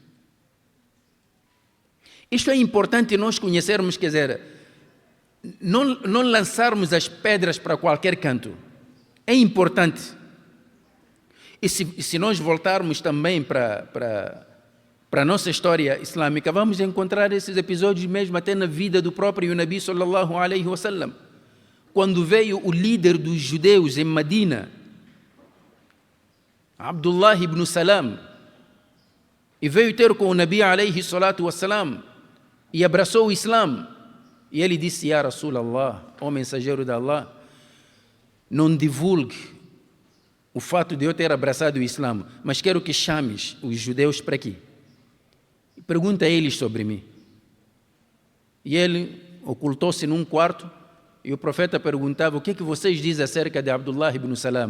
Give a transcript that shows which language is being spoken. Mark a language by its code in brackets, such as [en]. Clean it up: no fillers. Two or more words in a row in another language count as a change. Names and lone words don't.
[pt] Isto é importante nós conhecermos, quer dizer, não lançarmos as pedras para qualquer canto. É importante. E se nós voltarmos também para a nossa história islâmica, vamos encontrar esses episódios mesmo até na vida do próprio Nabi [ar] صلى الله عليه وسلم. [pt] Quando veio o líder dos judeus em Medina, Abdullah ibn Salam, e veio ter com o Nabi [ar] عليه الصلاة والسلام, [pt] e abraçou o Islã, e ele disse, [ar] يا رسول الله, [pt] ó mensageiro de Allah, não divulgue o fato de eu ter abraçado o Islã, mas quero que chames os judeus para aqui. Pergunta a eles sobre mim. E ele ocultou-se num quarto e o profeta perguntava, o que é que vocês dizem acerca de Abdullah ibn Salam?